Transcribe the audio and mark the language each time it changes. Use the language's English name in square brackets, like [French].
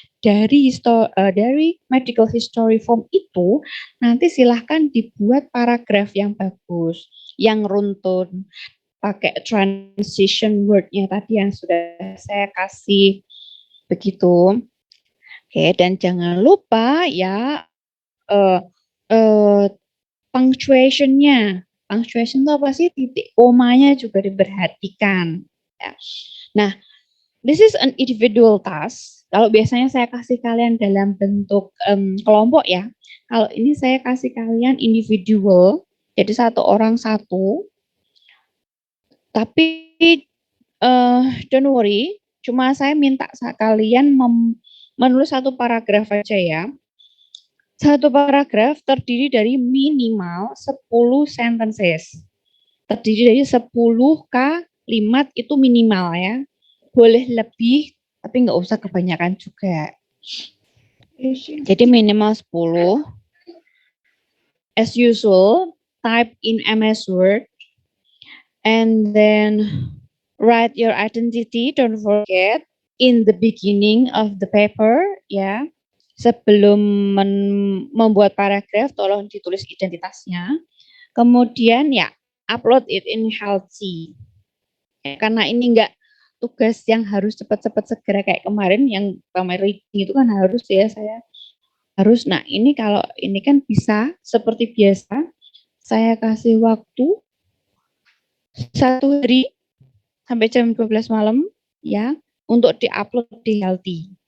[Indonesian] Dari medical history form itu nanti silahkan dibuat paragraf yang bagus, yang runtun, pakai transition word yang tadi yang sudah saya kasih begitu. Oke, dan jangan lupa ya eh eh punctuation-nya. Punctuation itu apa sih? Titik komanya juga diperhatikan. Ya. [English] Nah, this is an individual task. [Indonesian] Kalau biasanya saya kasih kalian dalam bentuk kelompok ya. Kalau ini saya kasih kalian individual, jadi satu orang satu. Tapi [English] don't worry, [Indonesian] cuma saya minta kalian menulis satu paragraf aja ya. Satu paragraf terdiri dari minimal 10 [English] sentences. [Indonesian] Terdiri dari 10 kalimat itu minimal ya. Boleh lebih, tapi nggak usah kebanyakan juga. Jadi minimal 10. [English] As usual, type in MS Word. And then write your identity, don't forget, in the beginning of the paper, ya. [Indonesian] Sebelum membuat paragraf, tolong ditulis identitasnya. [English] Kemudian ya, upload it in Healthy. [Indonesian] Ya, karena ini enggak tugas yang harus cepat-cepat segera kayak kemarin, yang kemarin reading itu kan harus ya, saya harus. Nah, ini kalau ini kan bisa seperti biasa, saya kasih waktu 1 hari sampai jam 12 malam ya untuk diupload di Healthy.